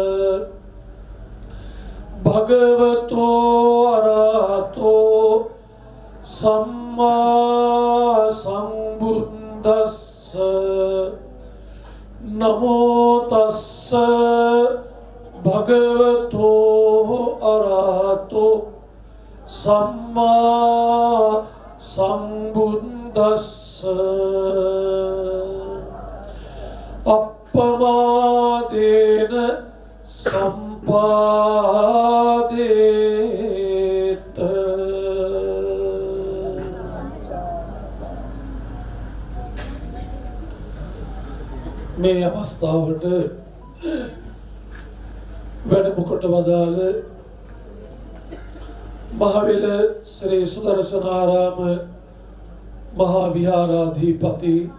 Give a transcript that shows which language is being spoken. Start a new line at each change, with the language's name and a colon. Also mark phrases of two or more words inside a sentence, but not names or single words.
Pali: භගවතෝ අරහතෝ සම්මා සම්බුද්දස්ස නමෝ තස්ස භගවතෝ අරහතෝ සම්මා සම්බුද්දස්ස අප්පමාදේන සම්පාදේත.
Sinhala: මේ අවස්ථාවට වැඩම කොට වදාළ මහවිල ශ්‍රී සුදර්ශනාරාම මහා විහාරාධිපති